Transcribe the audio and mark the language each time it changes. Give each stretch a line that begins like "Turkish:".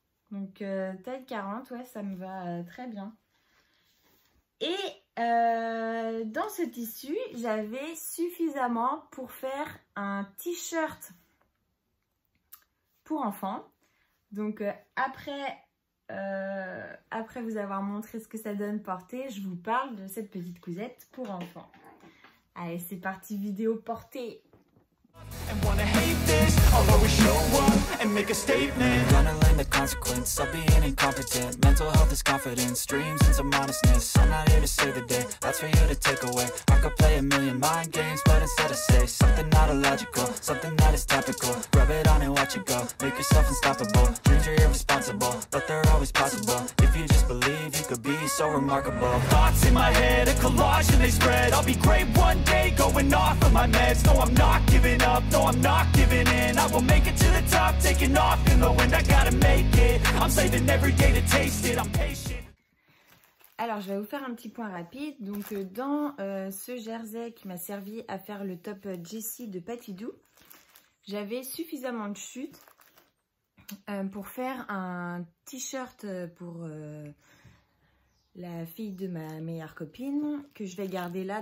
French: Donc, taille 40, ouais, ça me va très bien. Et dans ce tissu, j'avais suffisamment pour faire un t-shirt pour enfants. Donc, après vous avoir montré ce que ça donne porter, je vous parle de cette petite cousette pour enfants. Allez, c'est parti, vidéo portée.
English: And wanna hate this, I'll always show up and make a statement. Gonna learn the consequence of being incompetent. Mental health is confidence, dreams and some honestness. I'm not here to save the day, that's for you to take away. I could play a million mind games, but instead I say something not illogical, something that is topical. Rub it on and watch it go, make yourself unstoppable. Dreams are irresponsible, but they're always possible. If you just believe, you could be so remarkable. Thoughts in my head, a collage and they spread. I'll be great one day, going off of my meds. No, I'm not giving up, no, I'm not giving in. I will make it to the top, taking off in the wind. I gotta make it, I'm saving every day to taste it. I'm patient.
French: Alors, je vais vous faire un petit point rapide. Donc, dans ce jersey qui m'a servi à faire le top Jessie de Patidou, j'avais suffisamment de chute pour faire un t-shirt pour la fille de ma meilleure copine que je vais garder là.